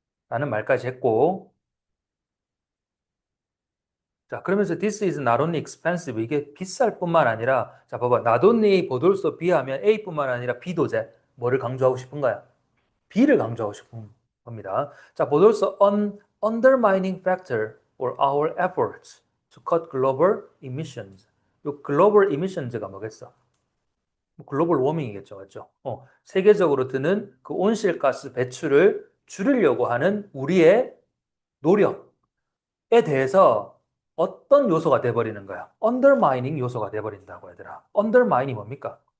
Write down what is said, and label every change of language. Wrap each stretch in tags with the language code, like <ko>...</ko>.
<ko>라는 말까지 했고, 자, 그러면서</ko> <en>this is not only expensive.</en> <ko>이게 비쌀 뿐만 아니라, 자, 봐봐.</ko> <en>not only but also</en> <ko>B하면 A뿐만 아니라 B도 제 뭐를 강조하고 싶은 거야? B를 강조하고 싶은 겁니다.</ko> <en>자, but also an undermining factor for our efforts to cut global emissions.</en> <ko>요 global emissions가 뭐겠어? 글로벌 워밍이겠죠, 맞죠? 세계적으로 드는 그 온실가스 배출을 줄이려고 하는 우리의 노력에 대해서 어떤 요소가 돼버리는 거야? undermining 요소가 돼버린다고 얘들아. undermine이 뭡니까?</ko>